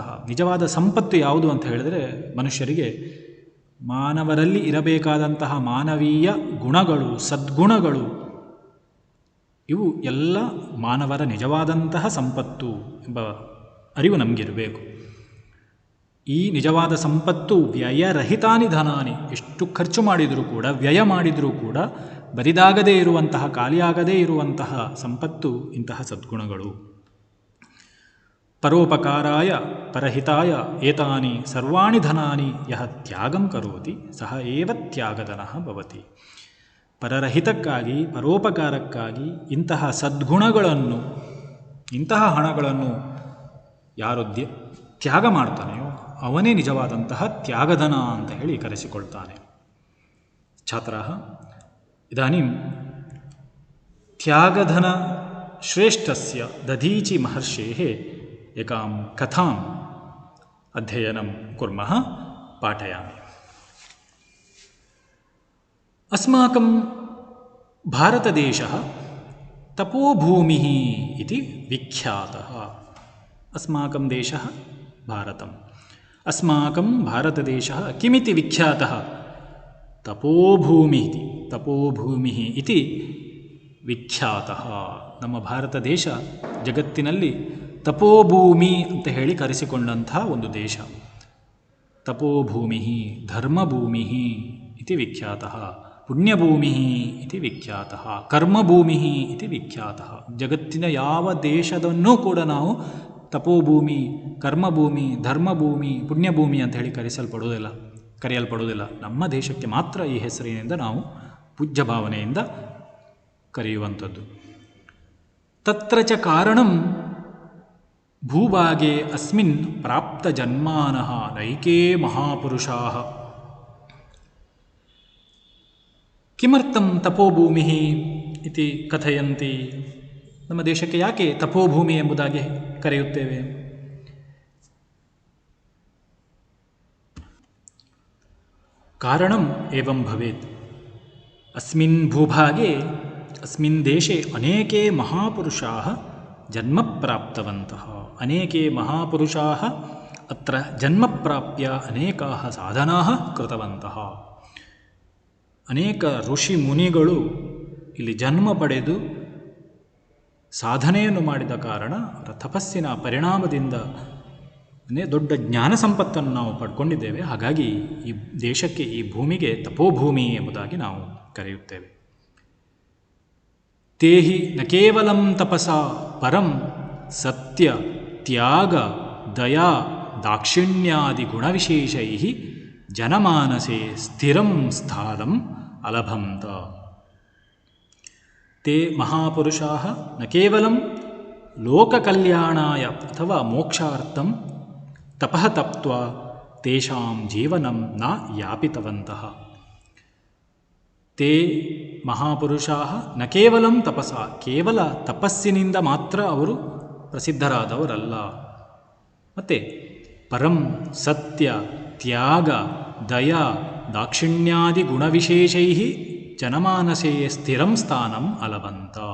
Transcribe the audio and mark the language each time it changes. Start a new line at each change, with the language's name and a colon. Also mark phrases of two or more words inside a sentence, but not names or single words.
Kannada: ನಿಜವಾದ ಸಂಪತ್ತು ಯಾವುದು ಅಂತ ಹೇಳಿದರೆ ಮನುಷ್ಯರಿಗೆ ಮಾನವರಲ್ಲಿ ಇರಬೇಕಾದಂತಹ ಮಾನವೀಯ ಗುಣಗಳು, ಸದ್ಗುಣಗಳು, ಇವು ಎಲ್ಲ ಮಾನವರ ನಿಜವಾದಂತಹ ಸಂಪತ್ತು ಎಂಬ ಅರಿವು ನಮಗಿರಬೇಕು. ಈ ನಿಜವಾದ ಸಂಪತ್ತು
Sanskrit: ವ್ಯಯರಹಿತಾನಿ ಧನಾನಿ.
Kannada: ಎಷ್ಟು ಖರ್ಚು ಮಾಡಿದರೂ ಕೂಡ, ವ್ಯಯ ಮಾಡಿದರೂ ಕೂಡ ಬರಿದಾಗದೇ ಇರುವಂತಹ, ಖಾಲಿಯಾಗದೇ ಇರುವಂತಹ ಸಂಪತ್ತು ಇಂತಹ ಸದ್ಗುಣಗಳು.
Sanskrit: ಪರೋಪಕಾರಾಯ ಪರಹಿತಾಯ ಏತಾನಿ ಸರ್ವಾಣಿ ಧನಾನಿ ಯಹ ತ್ಯಾಗಂ ಕರೋತಿ ಸಹ ಏವ ತ್ಯಾಗಧನಃ ಭವತಿ.
Kannada: ಪರರ ಹಿತಕ್ಕಾಗಿ, ಪರೋಪಕಾರಕ್ಕಾಗಿ ಇಂತಹ ಸದ್ಗುಣಗಳನ್ನು, ಇಂತಹ ಹಣಗಳನ್ನು ಯಾರು ತ್ಯಾಗ ಮಾಡ್ತಾನೆಯೋ ಅವನೇ ನಿಜವಾದಂತಹ ತ್ಯಾಗಧನ ಅಂತ ಹೇಳಿ ಕರೆಸಿಕೊಳ್ತಾನೆ.
Sanskrit: ಛಾತ್ರಾಃ ಇದಾನಿಂ ತ್ಯಾಗಧನ ಶ್ರೇಷ್ಠಸ್ಯ ದಧೀಚಿ ಮಹರ್ಷೇಃ ಏಕಾಂ ಕಥಾಂ ಅಧ್ಯಯನಂ ಕುರ್ಮಃ ಪಾಠಯಾಮಿ. ಅಸ್ಮಾಕಂ ಭಾರತದೇಶಃ ತಪೋಭೂಮಿಃ ಇತಿ ವಿಖ್ಯಾತಃ. ಅಸ್ಮಾಕಂ ದೇಶಃ ಭಾರತಂ. ಅಸ್ಮಾಕಂ ಭಾರತದೇಶಃ ಕಿಮಿತಿ ವಿಖ್ಯಾತಃ? ತಪೋಭೂಮಿಃ ಇತಿ. ತಪೋಭೂಮಿಃ ಇತಿ ವಿಖ್ಯಾತಃ.
Kannada: ನಮ್ಮ ಭಾರತ ದೇಶ ಜಗತ್ತಿನಲ್ಲಿ ತಪೋಭೂಮಿ ಅಂತ ಹೇಳಿ ಕರೆಸಿಕೊಂಡಂತಹ ಒಂದು ದೇಶ.
Sanskrit: ತಪೋಭೂಮಿಃ, ಧರ್ಮಭೂಮಿಃ ಇತಿ ವಿಖ್ಯಾತಃ, ಪುಣ್ಯಭೂಮಿಃ ಇತಿ ವಿಖ್ಯಾತಃ, ಕರ್ಮಭೂಮಿಃ ಇತಿ ವಿಖ್ಯಾತಃ.
Kannada: ಜಗತ್ತಿನ ಯಾವ ದೇಶದನ್ನೂ ಕೂಡ ನಾವು ತಪೋಭೂಮಿ, ಕರ್ಮಭೂಮಿ, ಧರ್ಮಭೂಮಿ, ಪುಣ್ಯಭೂಮಿ ಅಂತ ಹೇಳಿ ಕರೆಯಲ್ಪಡುವುದಿಲ್ಲ. ನಮ್ಮ ದೇಶಕ್ಕೆ ಮಾತ್ರ ಈ ಹೆಸರಿನಿಂದ ನಾವು ಪೂಜ್ಯ ಭಾವನೆಯಿಂದ ಕರೆಯುವಂಥದ್ದು.
Sanskrit: ತತ್ರ ಚ ಕಾರಣಂ ಭೂಭಾಗೆ ಅಸ್ಮಿನ್ ಪ್ರಾಪ್ತ ಜನ್ಮಾನಃ ನೈಕೇ ಮಹಾಪುರುಷಾಃ. ಕಿಮರ್ಥಂ ತಪೋಭೂಮಿಃ ಇತಿ ಕಥಯಂತಿ?
Kannada: ನಮ್ಮ ದೇಶಕ್ಕೆ ಯಾಕೆ ತಪೋಭೂಮಿ ಎಂಬುದಾಗಿ ಕರೆಯುತ್ತೇವೆ?
Sanskrit: ಕಾರಣಂ ಏವಂ ಭವೇತ್. ಅಸ್ಮಿನ್ ಭೂಭಾಗೆ, ಅಸ್ಮಿನ್ ದೇಶೆ ಅನೇಕೆ ಮಹಾಪುರುಷಾಃ ಜನ್ಮ ಪ್ರಾಪ್ತವಂತಃ. ಅನೇಕೆ ಮಹಾಪುರುಷಾಃ ಅತ್ರ ಜನ್ಮ ಪ್ರಾಪ್ಯ ಅನೇಕಾಃ ಸಾಧನಾಃ ಕೃತವಂತಃ.
Kannada: ಅನೇಕ ಋಷಿ ಮುನಿಗಳು ಇಲ್ಲಿ ಜನ್ಮ ಪಡೆದು ಸಾಧನೆಯನ್ನು ಮಾಡಿದ ಕಾರಣ, ಅವರ ತಪಸ್ಸಿನ ಪರಿಣಾಮದಿಂದ ದೊಡ್ಡ ಜ್ಞಾನ ಸಂಪತ್ತನ್ನು ನಾವು ಪಡ್ಕೊಂಡಿದ್ದೇವೆ. ಹಾಗಾಗಿ ಈ ದೇಶಕ್ಕೆ, ಈ ಭೂಮಿಗೆ ತಪೋಭೂಮಿ ಎಂಬುದಾಗಿ ನಾವು ಕರೆಯುತ್ತೇವೆ.
Sanskrit: ತೇಹಿ ನ ಕೇವಲಂ ತಪಸಾ ಪರಂ ಸತ್ಯ ತ್ಯಾಗ ದಯಾ ದಾಕ್ಷಿಣ್ಯಾದಿ ಗುಣವಿಶೇಷೈ ಜನಮಾನಸೆ ಸ್ಥಿರಂ ಸ್ಥಾನಂ ಅಲಭಂತ. ತೇ ಮಹಾಪುರುಷಾಃ ನ ಕೇವಲಂ ಲೋಕಕಲ್ಯಾಣಾಯ ಅಥವಾ ಮೋಕ್ಷಾರ್ಥಂ ತಪಃ ತಪ್ತ್ವಾ ತೇಷಾಂ ಜೀವನಂ ನ ಯಾಪಿತವಂತಃ. ತೇ ಮಹಾಪುರುಷಾಃ ನ ಕೇವಲಂ ತಪಸ,
Kannada: ಕೇವಲ ತಪಸ್ಸಿನಿಂದ ಮಾತ್ರ ಅವರು ಪ್ರಸಿದ್ಧರಾದವರಲ್ಲ.
Sanskrit: ಮತ್ತು ಪರಂ ಸತ್ಯ ತ್ಯಾಗ ದಯಾ ದಾಕ್ಷಿಣ್ಯಾದಿ ಗುಣವಿಶೇಷೈ ಜನಮಾನಸೇ ಸ್ಥಿರಂ ಸ್ಥಾನಂ ಅಲವಂತ.